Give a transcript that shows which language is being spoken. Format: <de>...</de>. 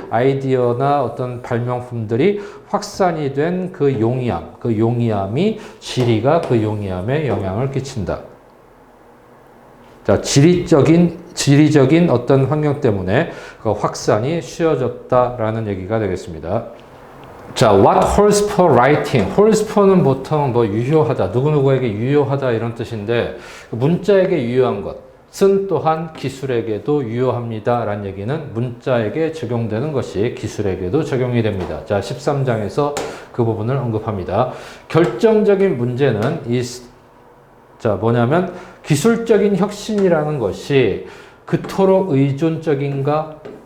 <ko>아이디어나 어떤 발명품들이 확산이 된 그 용이함, 그 용이함이 지리가 그 용이함에 영향을 끼친다. 자, 지리적인 어떤 환경 때문에 그 확산이 쉬워졌다라는 얘기가 되겠습니다. 자,</ko> <en>what holds for writing?</en> <ko>holds for는 보통 뭐 유효하다, 누구누구에게 유효하다 이런 뜻인데 문자에게 유효한 것은 또한 기술에게도 유효합니다 라는 얘기는 문자에게 적용되는 것이 기술에게도 적용이 됩니다. 자, 13장에서 그 부분을 언급합니다. 결정적인 문제는 뭐냐면 기술적인 혁신이라는 것이 그토록 의존적인가?</ko>